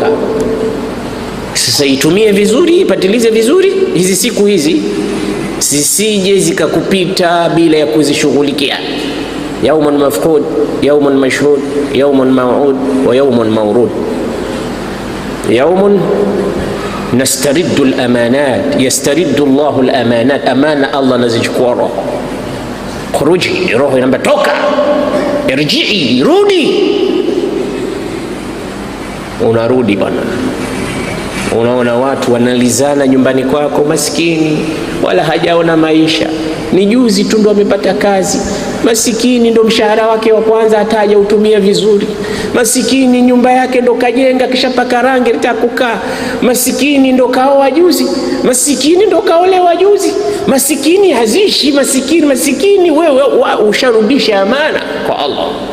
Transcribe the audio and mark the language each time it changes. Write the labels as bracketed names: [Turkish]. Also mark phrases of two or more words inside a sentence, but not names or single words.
[Swahili] Sasa itumie vizuri, ipatilize vizuri hizi siku hizi, zisije zikakupita bila ya kuzishughulikia. [Arabic] يوم مفقود يوم مشهود يوم موعود ويوم مورود. يوم نسترد الأمانات يسترد الله الأمانات, [Swahili] amana Allah nazichukua roho. Khuruji, roho inaambia toka, irji'i, rudi. Unarudi bwana, unaona watu wanalizana nyumbani kwako, maskini wala hajaona maisha, ni juzi tu ndo amepata kazi, masikini ndo mshahara wake wa kwanza ataja utumia vizuri, masikini nyumba yake ndo kajenga kisha paka rangi litakukaa, masikini ndo kaoa juzi, masikini ndo kaolewa juzi, masikini hazishi, masikini wewe usharudisha amana kwa Allah.